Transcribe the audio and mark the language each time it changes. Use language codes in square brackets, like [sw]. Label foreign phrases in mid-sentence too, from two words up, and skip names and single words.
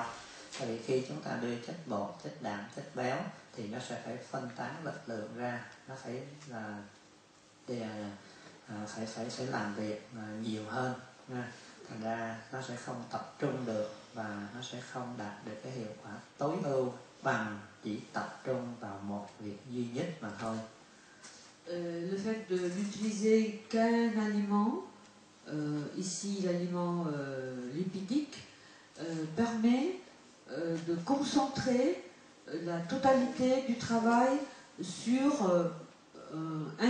[vi] Tại vì khi chúng ta đưa chất bột, chất đạm, chất béo thì nó sẽ phải phân tán lực lượng ra, nó phải là phải làm việc nhiều hơn, thành ra nó sẽ không tập trung được và nó sẽ không đạt được cái hiệu quả tối ưu bằng chỉ tập trung vào một việc duy nhất mà thôi. [fr] Le fait de n'utiliser qu'un aliment, ici l'aliment lipidique, permet de concentrer la totalité du travail sur un